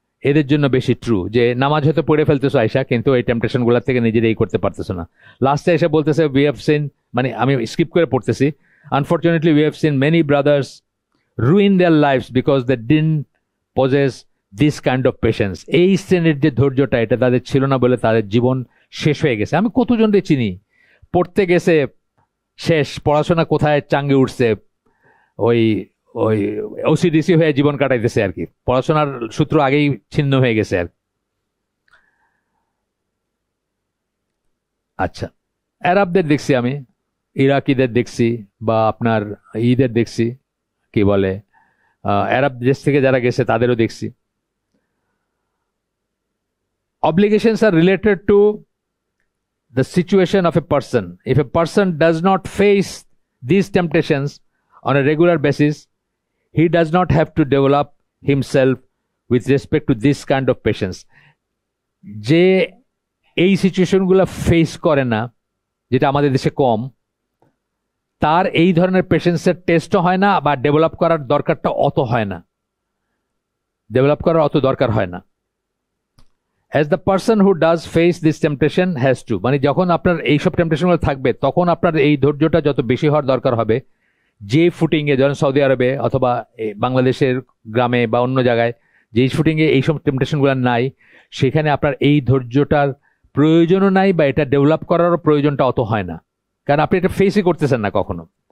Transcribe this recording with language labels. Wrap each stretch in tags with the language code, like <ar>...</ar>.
<bn>এদের জন্য বেশি ট্রু যে নামাজ হয়তো পড়ে ফেলতেছো আয়সা, কিন্তু এই টেম্পটেশন গুলা থেকে নিজেরাই করতে পারতেছো না। লাস্টে এসে বলতেছে</bn> <en>we have seen,</en> <bn>মানে আমি স্কিপ করে পড়তেছি,</bn> <en>unfortunately we have seen many brothers ruin their lives because they didn't possess this kind of patience.</en> <bn>এই শ্রেণীর যে ধৈর্যটা, এটা তাদের ছিল না বলে তাদের জীবন শেষ হয়ে গেছে। আমি কতজনকে চিনি পড়তে গেছে, শেষ পড়াশোনা কোথায় চাঙ্গে উঠছে, ওই ওই ওসিডিসি হয়ে জীবন কাটাইতেছে আর কি, পড়াশোনার সূত্র আগেই ছিন্ন হয়ে গেছে আর। আচ্ছা, আরবদের দেখছি, আমি ইরাকিদের দেখছি, বা আপনার ঈদের দেখছি, কি বলে আরব দেশ থেকে যারা গেছে তাদেরও দেখছি।</bn> <en>Obligations are related to the situation of a person. If a person does not face these temptations on a regular basis, he does not have to develop himself with respect to this kind of patience.</en> <bn>যে এই সিচুয়েশনগুলো face করে না, যেটা আমাদের দেশে কম, তার এই ধরনের পেশেন্সের টেস্টও হয় না, বা ডেভেলপ করার দরকারটা অত হয় না, ডেভেলপ করার অত দরকার হয় না।</bn> <en>As the person who does face this temptation has to,</en> <bn>মানে যখন আপনার এইসব টেম্পটেশনগুলো থাকবে তখন আপনার এই ধৈর্যটা যত বেশি হওয়ার দরকার হবে, যে ফুটিংয়ে যেমন সৌদি আরবে অথবা বাংলাদেশের গ্রামে বা অন্য জায়গায় যেই ফুটিংয়ে এইসব টেম্পটেশনগুলো নাই, সেখানে আপনার এই ধৈর্যটার প্রয়োজনও নাই, বা এটা ডেভেলপ করারও প্রয়োজনটা অত হয় না, কারণ আপনি এটা ফেসই করতেছেন না কখনো।</bn>